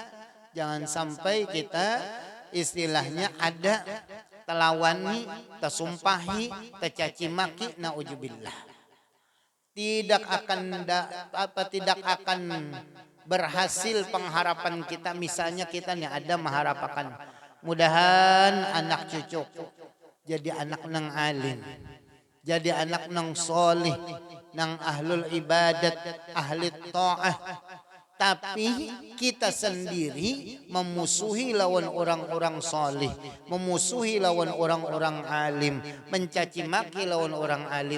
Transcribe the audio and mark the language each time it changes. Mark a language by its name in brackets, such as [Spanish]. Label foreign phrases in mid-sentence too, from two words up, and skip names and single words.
[Indonesian] Jangan sampai kita istilahnya ada telawani, tersumpahi, tercaci maki, naujubillah. Tidak akan berhasil pengharapan kita. Misalnya kita nih ada mengharapkan mudahan anak cucu jadi anak nang alim, jadi anak nang solih, nang ahlul ibadat, ahli ta'ah. Tapi kita sendiri memusuhi lawan orang-orang solih, memusuhi lawan orang-orang alim, mencaci maki lawan orang alim.